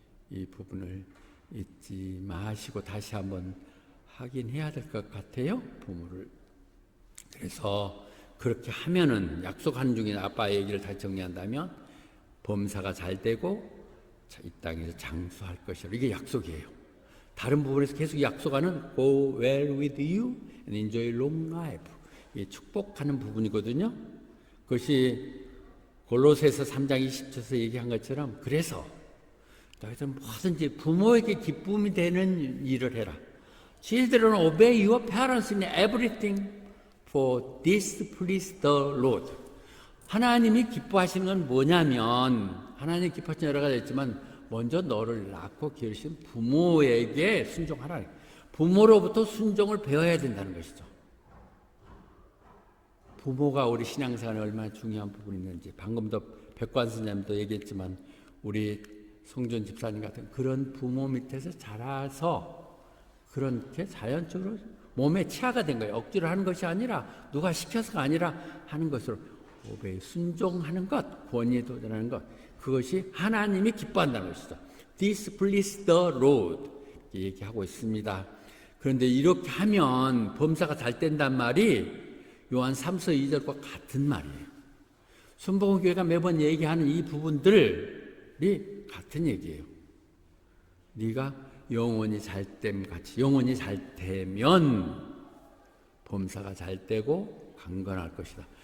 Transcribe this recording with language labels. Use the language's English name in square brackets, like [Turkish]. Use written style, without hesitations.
[Korean] 이 부분을 잊지 마시고 다시 한번 확인해야 될 것 같아요. 부모를. 그래서 그렇게 하면은 약속하는 중에 아빠 얘기를 다시 정리한다면 범사가 잘 되고 이 땅에서 장수할 것이라. 이게 약속이에요. 다른 부분에서 계속 약속하는 [English] Go well with you and enjoy long life. [Korean] 이게 축복하는 부분이거든요. 그것이 골로새서 3장 20절에서 얘기한 것처럼 그래서 너희들 뭐든지 부모에게 기쁨이 되는 일을 해라. [English] Children, obey your parents in everything, for this please the Lord. [Korean] 하나님이 기뻐하시는 건 뭐냐면 하나님이 기뻐하시는 여러 가지 있지만 먼저 너를 낳고 기르신 부모에게 순종하라. 부모로부터 순종을 배워야 된다는 것이죠. 부모가 우리 신앙생활에 얼마나 중요한 부분이 있는지 방금도 백관 선생님도 얘기했지만 우리 송준 집사님 같은 그런 부모 밑에서 자라서 그렇게 자연적으로 몸에 치아가 된 거예요. 억지로 하는 것이 아니라 누가 시켜서가 아니라 하는 것으로 오베이 순종하는 것, 권위에 도전하는 것, 그것이 하나님이 기뻐한다는 것이죠. [English] This please the Lord [Korean] 얘기하고 있습니다. 그런데 이렇게 하면 범사가 잘 된단 말이 요한 3서 2절과 같은 말이에요. 순복음교회가 매번 얘기하는 이 부분들이 같은 얘기예요. 네가 영혼이 잘됨 같이 영혼이 잘 되면 범사가 잘 되고 강건할 것이다.